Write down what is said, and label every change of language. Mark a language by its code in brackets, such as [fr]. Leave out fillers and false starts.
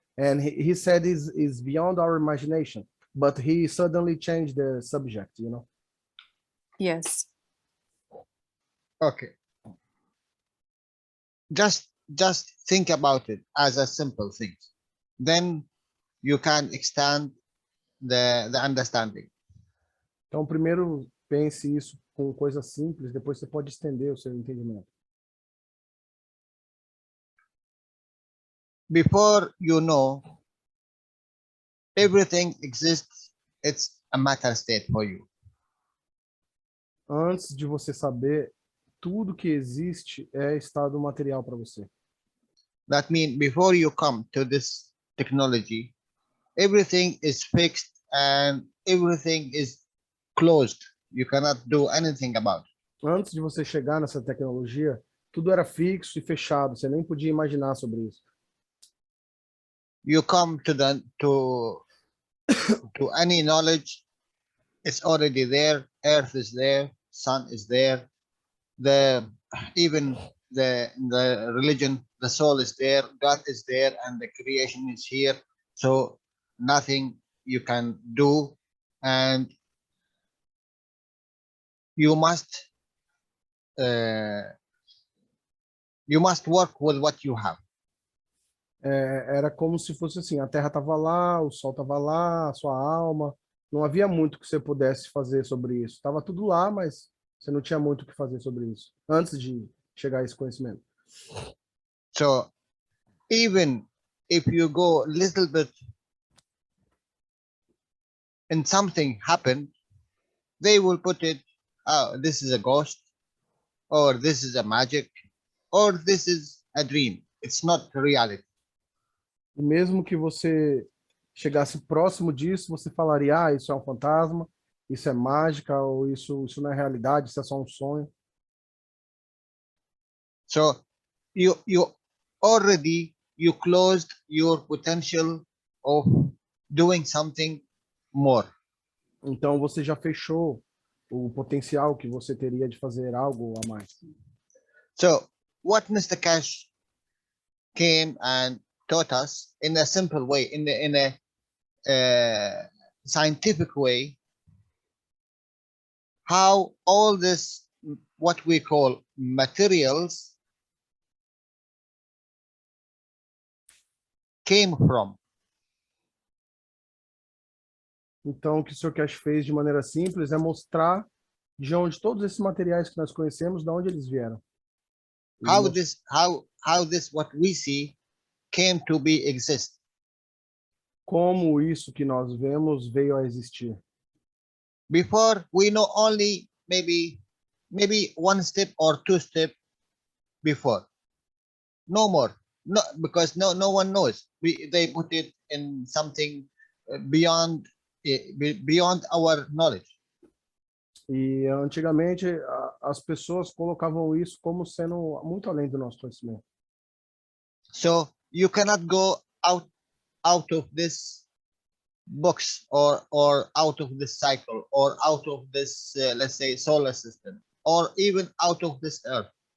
[en] And he said is beyond our imagination, but he suddenly changed the subject, you know? Yes. Okay. Just think about it as a simple thing. Then you can extend the understanding. [pt] Então, primeiro pense isso com coisas simples, depois você pode estender o seu entendimento. [en] Before you know, everything exists, it's a matter state for you. [pt] Antes de você saber, tudo que existe é estado material para você. [en] That means before you come to this technology, everything is fixed and everything is closed. You cannot do anything about it. [pt] Antes de você chegar nessa tecnologia, tudo era fixo e fechado. Você nem podia imaginar sobre isso. [en] You come to any knowledge, it's already there. Earth is there, sun is there. Even the religion, the soul is there, God is there, and the creation is here. So nothing you can do, and you must work with what you have. [pt] Era como se fosse assim, a Terra estava lá, o Sol estava lá, a sua alma. Não havia muito que você pudesse fazer sobre isso. Estava tudo lá, mas você não tinha muito o que fazer sobre isso, antes de chegar a esse conhecimento. [en] So, even if you go a little bit and something happened, they will put it, oh, this is a ghost, or this is a magic, or this is a dream. It's not reality. [pt] E mesmo que você chegasse próximo disso, você falaria, ah, isso é um fantasma, isso é mágica, ou isso não é realidade, isso é só um sonho. [en] So you closed your potential of doing something more. [pt] Então você já fechou o potencial que você teria de fazer algo a mais. [en] So what Mr. Cash came and taught us in a simple way, in a scientific way, how all this, what we call materials, came from. [pt] Então o que o Sr. Cash fez de maneira simples é mostrar de onde todos esses materiais que nós conhecemos, de onde eles vieram. [en] How this what we see came to be exist. [pt] Como isso que nós vemos veio a existir. [en] Before we know only maybe one step or two step before, no more, no, because no one knows. They put it in something beyond beyond our knowledge. [pt] E antigamente as pessoas colocavam isso como sendo muito além do nosso conhecimento. [en] So you cannot go out of this box or out of this cycle or out of this let's say solar system or even out of this earth.